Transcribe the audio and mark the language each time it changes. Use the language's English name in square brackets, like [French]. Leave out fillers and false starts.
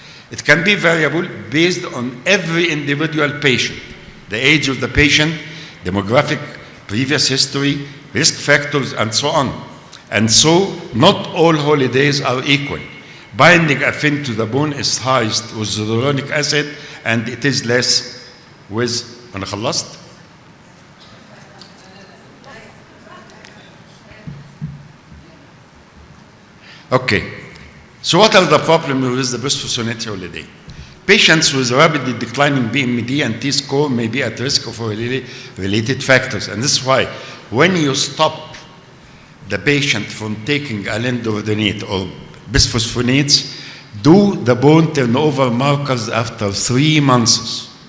[English] It can be variable based on every individual patient, the age of the patient, demographic, previous history, risk factors, and so on. And so, not all holidays are equal. Binding affinity to the bone is highest with hyaluronic acid, and it is less with. [Arabic] أنا خلصت؟ Okay. [English] So what are the problems with the bisphosphonate holiday? Patients with rapidly declining BMD and T-score may be at risk of related factors. And this is why when you stop the patient from taking alendronate or bisphosphonates, do the bone turnover markers after 3 months.